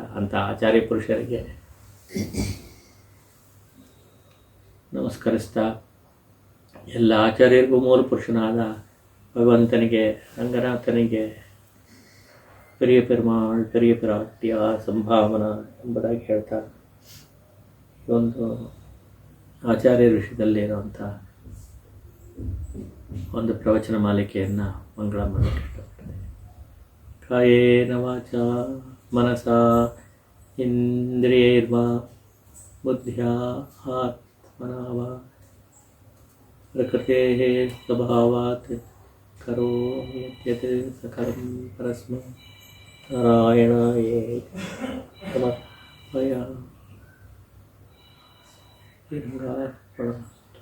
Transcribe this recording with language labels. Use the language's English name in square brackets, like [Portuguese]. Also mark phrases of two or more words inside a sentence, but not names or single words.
[Kannada] ಅಂಥ ಆಚಾರ್ಯ ಪುರುಷರಿಗೆ ನಮಸ್ಕರಿಸ್ತಾ, ಎಲ್ಲ ಆಚಾರ್ಯರಿಗೂ ಮೂಲ ಪುರುಷನಾದ ಭಗವಂತನಿಗೆ, ರಂಗನಾಥನಿಗೆ ಪೆರಿಯ ಪೆರುಮಾಳ್ ಪೆರಿಯ ಪಿರಾಟಿಯ ಸಂಭಾವನಾ ಎಂಬುದಾಗಿ ಹೇಳ್ತಾ, ಈ ಒಂದು ಆಚಾರ್ಯರ ವಿಷಯದಲ್ಲಿ ಇರುವಂಥ ಒಂದು ಪ್ರವಚನ ಮಾಲಿಕೆಯನ್ನು ಮಂಗಳ ಮಾಡಲಿಕ್ಕೆ ಇಷ್ಟಪಡ್ತೇನೆ. [Sanskrit] ಕಾಯೇನ ವಾಚಾ ಮನಸಾ ಇಂದ್ರಿಯೈರ್ವಾ ಬುದ್ಧ್ಯಾ ಆತ್ಮನಃ ಪ್ರಕೃತೇಃ ಸ್ವಭಾವಾತ್ ಕರೋಮಿ ಯತ್ ಸಕಲಂ ಪರಸ್ಮೈ ನಾರಾಯಣಾಯೇತಿ ಸಮರ್ಪಯಾಮಿ.